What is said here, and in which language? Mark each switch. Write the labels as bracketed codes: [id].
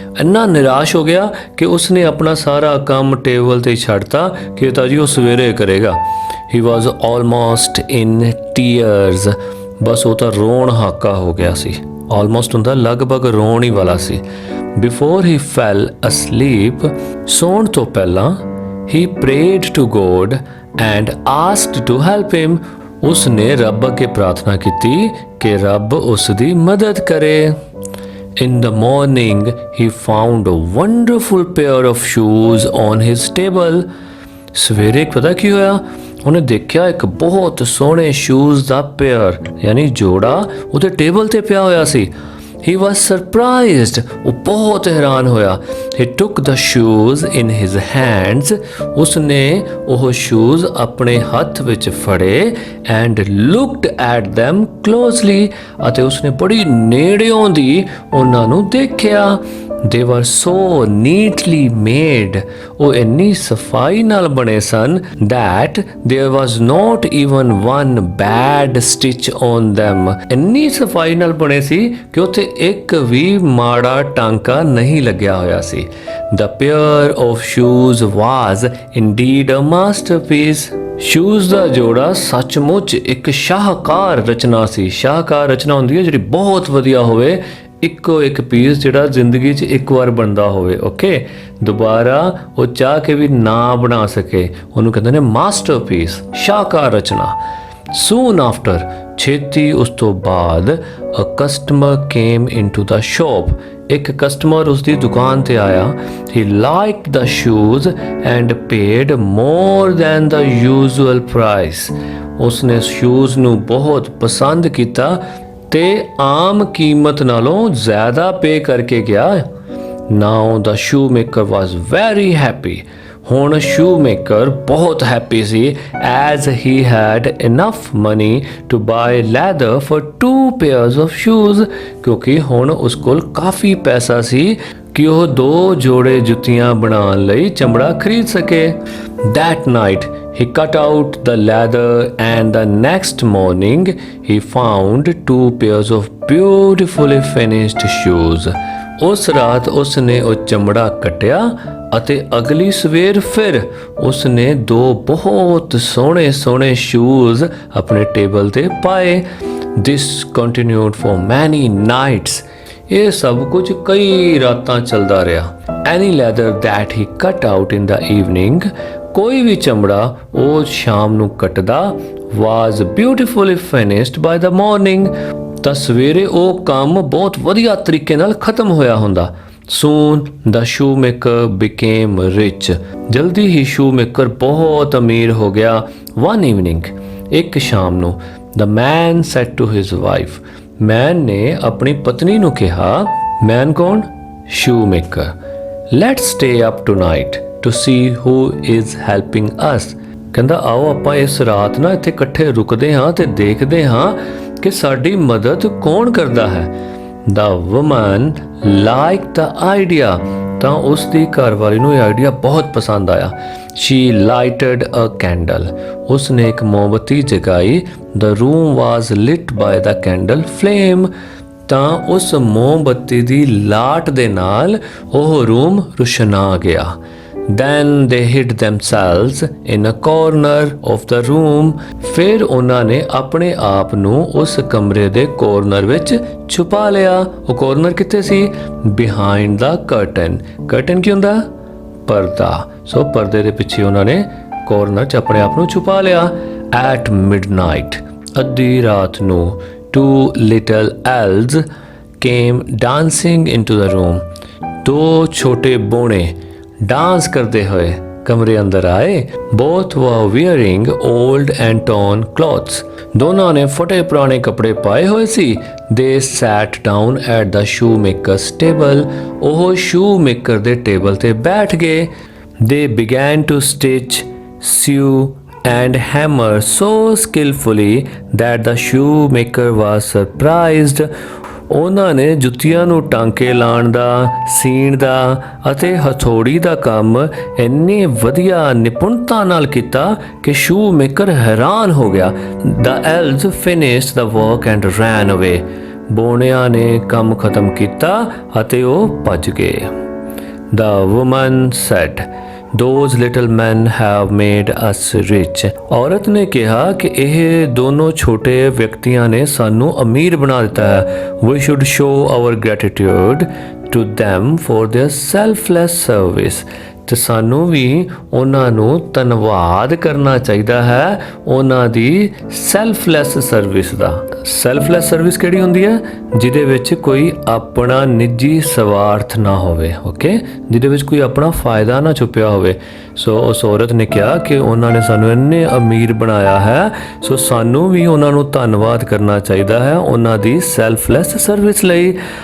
[pa] ਇੰਨਾ ਨਿਰਾਸ਼ ਹੋ ਗਿਆ ਕਿ ਉਸਨੇ ਆਪਣਾ ਸਾਰਾ ਕੰਮ ਟੇਬਲ ਤੇ ਛੱਡਤਾ ਕਿ ਤਾਂ ਜੀ ਉਹ ਸਵੇਰੇ ਕਰੇਗਾ। [en] he was almost in tears, [pa] ਬਸ ਉਹ ਤਾਂ ਰੋਣ ਹਾਕਾ ਹੋ ਗਿਆ ਸੀ। almost ਹੁੰਦਾ ਲਗਭਗ ਰੋਣ ਹੀ ਵਾਲਾ ਸੀ। [en] before he fell asleep, [pa] ਸੌਣ ਤੋਂ ਪਹਿਲਾਂ [en] he prayed to God and asked to help him। [pa] ਉਸਨੇ ਰੱਬ ਅੱਗੇ ਪ੍ਰਾਰਥਨਾ ਕੀਤੀ ਕਿ ਰੱਬ ਉਸ ਦੀ ਮਦਦ ਕਰੇ। [en] In the morning he found a wonderful pair of shoes on his table। [pa] ਸਵੇਰੇ ਪਤਾ ਕੀ ਹੋਇਆ? ਉਹਨੇ ਦੇਖਿਆ ਇੱਕ ਬਹੁਤ ਸੋਹਣੇ ਸ਼ੂਜ਼ ਦਾ ਪੇਅਰ ਯਾਨੀ ਜੋੜਾ ਉਹਦੇ ਟੇਬਲ ਤੇ ਪਿਆ ਹੋਇਆ ਸੀ। [en] He was surprised, [pa] ਉਹ ਬਹੁਤ ਹੈਰਾਨ ਹੋਇਆ। [en] He took the shoes in his hands, [pa] ਉਸਨੇ ਉਹ ਸ਼ੂਜ਼ ਆਪਣੇ ਹੱਥ ਵਿੱਚ ਫੜੇ [en] and looked at them closely, [pa] ਅਤੇ ਉਸਨੇ ਬੜੀ ਨੇੜਿਓਂ ਦੀ ਉਹਨਾਂ ਨੂੰ ਦੇਖਿਆ। [en] They were so neatly made, [pa] ਉਹ ਇੰਨੀ ਸਫਾਈ ਨਾਲ ਬਣੇ ਸਨ [en] that there was not even one bad stitch on them। [pa] ਇੰਨੀ ਸਫਾਈ ਨਾਲ ਬਣੇ ਸੀ ਕਿ ਉੱਥੇ ਇੱਕ ਵੀ ਮਾੜਾ ਟਾਂਕਾ ਨਹੀਂ ਲੱਗਿਆ ਹੋਇਆ ਸੀ। [en] The pair of shoes was indeed a masterpiece। [pa] Shoes ਦਾ ਜੋੜਾ ਸੱਚਮੁੱਚ ਇੱਕ ਸ਼ਾਹਕਾਰ ਰਚਨਾ ਸੀ। ਸ਼ਾਹਕਾਰ ਰਚਨਾ ਹੁੰਦੀ ਹੈ ਜਿਹੜੀ ਬਹੁਤ ਵਧੀਆ ਹੋਵੇ, ਇੱਕੋ ਇੱਕ ਪੀਸ ਜਿਹੜਾ ਜ਼ਿੰਦਗੀ 'ਚ ਇੱਕ ਵਾਰ ਬਣਦਾ ਹੋਵੇ। ਓਕੇ, ਦੁਬਾਰਾ ਉਹ ਚਾਹ ਕੇ ਵੀ ਨਾ ਬਣਾ ਸਕੇ, ਉਹਨੂੰ ਕਹਿੰਦੇ ਨੇ ਮਾਸਟਰਪੀਸ, ਸ਼ਾਹਕਾਰ ਰਚਨਾ। [en] soon after, [pa] ਛੇਤੀ ਉਸ ਤੋਂ ਬਾਅਦ [en] a customer came into the shop, [pa] ਇੱਕ ਕਸਟਮਰ ਉਸ ਦੀ ਦੁਕਾਨ ਤੇ ਆਇਆ। [en] He liked the shoes and paid more than the usual price. [pa] ਉਸਨੇ ਸ਼ੂਜ਼ ਨੂੰ ਬਹੁਤ ਪਸੰਦ ਕੀਤਾ ਤੇ ਆਮ ਕੀਮਤ ਨਾਲੋਂ ਜ਼ਿਆਦਾ ਪੇ ਕਰਕੇ ਗਿਆ। [en] Now the shoemaker was very happy. [pa] ਹੁਣ shoemaker ਬਹੁਤ happy ਸੀ [en] as he had enough money to buy leather for 2 pairs of shoes, [pa] ਕਿਉਂਕਿ ਹੁਣ ਉਸ ਕੋਲ ਕਾਫੀ ਪੈਸਾ ਸੀ ਕਿ ਉਹ 2 ਜੋੜੇ ਜੁੱਤੀਆਂ ਬਣਾਉਣ ਲਈ ਚਮੜਾ ਖਰੀਦ ਸਕੇ। [en] That night he cut out the leather and the next morning he found 2 pairs of beautifully finished shoes. [pa] ਉਸ ਰਾਤ ਉਸ ਨੇ ਉਹ ਚਮੜਾ ਕੱਟਿਆ ਅਤੇ ਅਗਲੀ ਸਵੇਰ ਫਿਰ ਉਸ ਨੇ 2 ਬਹੁਤ ਸੋਹਣੇ ਸ਼ੂਜ਼ ਆਪਣੇ ਟੇਬਲ ਤੇ ਪਾਏ। [en] This continued for many nights. [pa] ਇਹ ਸਭ ਕੁਝ ਕਈ ਰਾਤਾਂ ਚੱਲਦਾ ਰਿਹਾ। [en] Any leather that he cut out in the evening, [pa] ਕੋਈ ਵੀ ਚਮੜਾ ਉਹ ਸ਼ਾਮ ਨੂੰ ਕੱਟਦਾ, [en] was beautifully finished by the morning. [pa] ਤਾਂ ਸਵੇਰੇ ਉਹ ਕੰਮ ਬਹੁਤ ਵਧੀਆ ਤਰੀਕੇ ਨਾਲ ਖਤਮ ਹੋਇਆ ਹੁੰਦਾ। [en] Soon the shoemaker became rich. [pa] ਜਲਦੀ ਹੀ shoemaker ਬਹੁਤ ਅਮੀਰ ਹੋ ਗਿਆ। [en] One evening, [pa] ਇੱਕ ਸ਼ਾਮ ਨੂੰ, [en] the man said to his wife, [pa] man ਨੇ ਆਪਣੀ ਪਤਨੀ ਨੂੰ ਕਿਹਾ, man ਕੌਣ? [en] shoemaker, let's stay up tonight to see who is helping us. [pa] ਕਹਿੰਦਾ ਆਓ ਆਪਾਂ ਇਸ ਰਾਤ ਨਾ ਇੱਥੇ ਇਕੱਠੇ ਰੁਕਦੇ ਹਾਂ ਤੇ ਦੇਖਦੇ ਹਾਂ ਕਿ ਸਾਡੀ ਮਦਦ ਕੌਣ ਕਰਦਾ ਹੈ। [en] The woman liked the idea. [pa] ਤਾਂ ਉਸ ਦੀ ਘਰਵਾਲੀ ਨੂੰ ਇਹ ਆਈਡੀਆ ਬਹੁਤ ਪਸੰਦ ਆਇਆ। [en] She lighted a candle. [pa] ਉਸ ਨੇ ਇੱਕ ਮੋਮਬੱਤੀ ਜਗਾਈ। [en] The room was lit by the candle flame. [pa] ਤਾਂ ਉਸ ਮੋਮਬੱਤੀ ਦੀ ਲਾਟ ਦੇ ਨਾਲ ਉਹ ਰੂਮ ਰੁਸ਼ਨਾ ਗਿਆ। [en] Then they hid themselves in a corner of the room. [pa] ਫਿਰ ਉਹਨਾਂ ਨੇ ਆਪਣੇ ਆਪ ਨੂੰ ਉਸ ਕਮਰੇ ਦੇ ਕੋਰਨਰ ਵਿੱਚ ਛੁਪਾ ਲਿਆ। ਉਹ ਕੋਰਨਰ ਕਿੱਥੇ ਸੀ? [en] Behind the curtain. [pa] curtain ਕੀ ਹੁੰਦਾ? ਪਰਦਾ। ਸੋ ਪਰਦੇ ਦੇ ਪਿੱਛੇ ਉਹਨਾਂ ਨੇ ਕੋਰਨਰ 'ਚ ਆਪਣੇ ਆਪ ਨੂੰ ਛੁਪਾ ਲਿਆ। [en] At midnight, [pa] ਅੱਧੀ ਰਾਤ ਨੂੰ, [en] 2 little elves came dancing into the room. [hi] 2 ਛੋਟੇ ਬੋਣੇ डांस करते हुए कमरे अंदर आए। [en] Both were wearing old and torn clothes. [hi] दोनों ने फटे पुराने कपड़े पाए हुए सी। [en] They sat down at the shoemaker's table. [pa] Oh shoemaker दे table ते बैठ गए। [en] They began to stitch, sew and hammer so skillfully that the shoemaker was surprised. [pa] ਉਹਨਾਂ ਨੇ ਜੁੱਤੀਆਂ ਨੂੰ ਟਾਂਕੇ ਲਾਉਣ ਦਾ, ਸੀਣ ਦਾ ਅਤੇ ਹਥੌੜੀ ਦਾ ਕੰਮ ਇੰਨੇ ਵਧੀਆ ਨਿਪੁੰਨਤਾ ਨਾਲ ਕੀਤਾ ਕਿ ਸ਼ੂਮੇਕਰ ਹੈਰਾਨ ਹੋ ਗਿਆ। [en] The elves finished the work and ran away. [pa] ਬੋਣਿਆਂ ਨੇ ਕੰਮ ਖਤਮ ਕੀਤਾ ਅਤੇ ਉਹ ਭੱਜ ਗਏ। [en] The woman said, Those little men have made us rich. [pa] ਔਰਤ ਨੇ ਕਿਹਾ ਕਿ ਇਹ ਦੋਨੋਂ ਛੋਟੇ ਵਿਅਕਤੀਆਂ ਨੇ ਸਾਨੂੰ ਅਮੀਰ ਬਣਾ ਦਿੱਤਾ ਹੈ। [en] We should show our gratitude to them for their selfless service. [pa] ਤੇ ਸਾਨੂੰ ਵੀ ਉਹਨਾਂ ਨੂੰ ਧੰਨਵਾਦ ਕਰਨਾ ਚਾਹੀਦਾ ਹੈ ਉਹਨਾਂ ਦੀ ਸੈਲਫਲੈਸ ਸਰਵਿਸ ਦਾ। ਸੈਲਫਲੈਸ ਸਰਵਿਸ ਕਿਹੜੀ ਹੁੰਦੀ ਹੈ? ਜਿਹਦੇ ਵਿੱਚ ਕੋਈ ਆਪਣਾ ਨਿੱਜੀ ਸਵਾਰਥ ਨਾ ਹੋਵੇ। ਓਕੇ, ਜਿਹਦੇ ਵਿੱਚ ਕੋਈ ਆਪਣਾ ਫਾਇਦਾ ਨਾ ਛੁਪਿਆ ਹੋਵੇ। ਸੋ ਉਸ ਔਰਤ ਨੇ ਕਿਹਾ ਕਿ ਉਹਨਾਂ ਨੇ ਸਾਨੂੰ ਇੰਨੇ ਅਮੀਰ ਬਣਾਇਆ ਹੈ, ਸੋ ਸਾਨੂੰ ਵੀ ਉਹਨਾਂ ਨੂੰ ਧੰਨਵਾਦ ਕਰਨਾ ਚਾਹੀਦਾ ਹੈ ਉਹਨਾਂ ਦੀ ਸੈਲਫਲੈਸ ਸਰਵਿਸ ਲਈ।